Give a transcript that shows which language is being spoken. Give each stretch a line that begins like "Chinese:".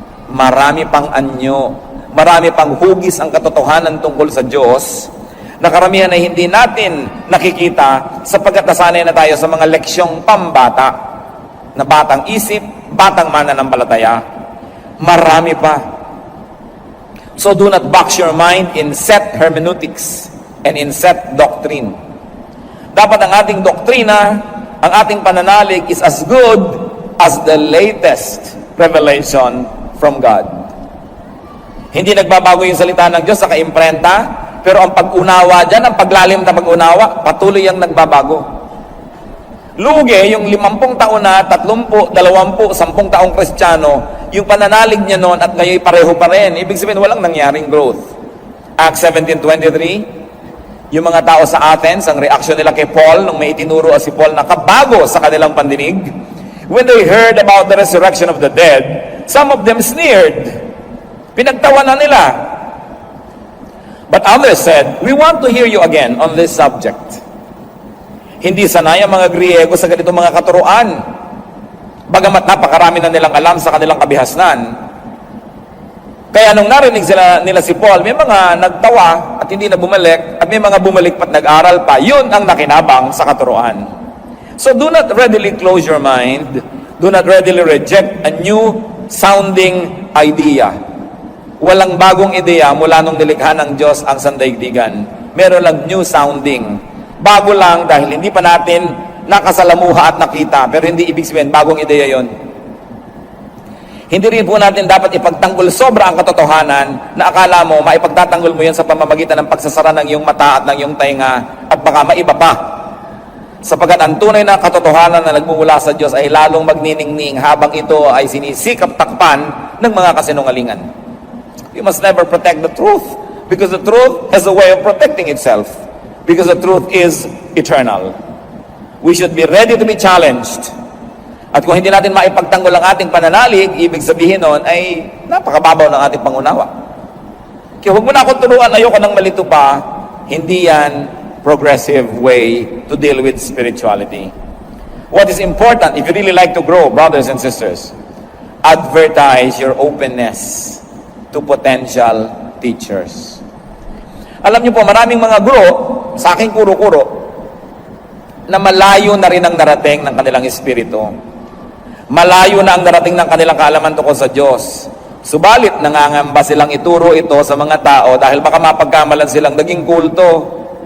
Filipino: Marami pang anyo, marami pang hugis ang katotohanan tungkol sa Diyos, na karamihan ay hindi natin nakikita sapagkat nasanay na tayo sa mga leksyong pambata, na batang isip, batang mananampalataya. Marami pa.
English: So do not box your mind in set hermeneutics and in set doctrine.
Filipino: Dapat ang ating doktrina, ang ating pananalig
English: is as good as the latest revelation from God.
Filipino: Hindi nagbabago yung salita ng Diyos sa kaimprenta, pero ang pag-unawa dyan, ang paglalim na pag-unawa, patuloy ang nagbabago. Lugi, yung 50 taon na, 30, 20, 10 taong Kristiyano, yung pananalig niya noon at ngayon pareho pa rin. Ibig sabihin, walang nangyaring growth. Acts 17:23, yung mga tao sa Athens, ang reaksyon nila kay Paul, nung may itinuro si Paul na kabago sa kanilang pandinig,
English: when they heard about the resurrection of the dead, some of them sneered.
Filipino: Pinagtawanan nila.
English: But others said, we want to hear you again on this subject.
Filipino: Hindi sanay ang mga Griego sa ganitong mga katuruan. Bagamat napakarami na nilang alam sa kanilang kabihasnan. Kaya nung narinig nila si Paul, may mga nagtawa at hindi na bumalik, at may mga bumalik pat nag-aral pa. Yun ang nakinabang sa katuruan.
English: So do not readily close your mind. Do not readily reject a new sounding idea.
Filipino: Walang bagong ideya mula nung nilikha ng Diyos ang sandaigdigan. Meron lang new sounding. Bago lang dahil hindi pa natin nakasalamuha at nakita. Pero hindi ibig sabihin, bagong ideya yon. Hindi rin po natin dapat ipagtanggol sobra ang katotohanan na akala mo, maipagtatanggol mo yan sa pamamagitan ng pagsasara ng iyong mata at ng iyong tainga at baka maiba pa. Sapagat ang tunay na katotohanan na nagmumula sa Diyos ay lalong magniningning habang ito ay sinisikap takpan ng mga kasinungalingan.
English: You must never protect the truth because the truth has a way of protecting itself because the truth is eternal. We should be ready to be challenged.
Filipino: At kung hindi natin maipagtanggol ang ating pananalig, ibig sabihin nun ay napakababaw ng ating pangunawa. Kaya huwag mo na akong turuan, ayoko nang malito pa. Hindi yan
English: progressive way to deal with spirituality. What is important, if you really like to grow, brothers and sisters, advertise your openness to potential teachers.
Filipino: Alam niyo po, maraming mga guro, sa aking kuro-kuro, na malayo na rin ang narating ng kanilang espiritu. Malayo na ang narating ng kanilang kaalaman tungkol sa Diyos. Subalit, nangangamba silang ituro ito sa mga tao dahil baka mapagkamalan silang naging kulto.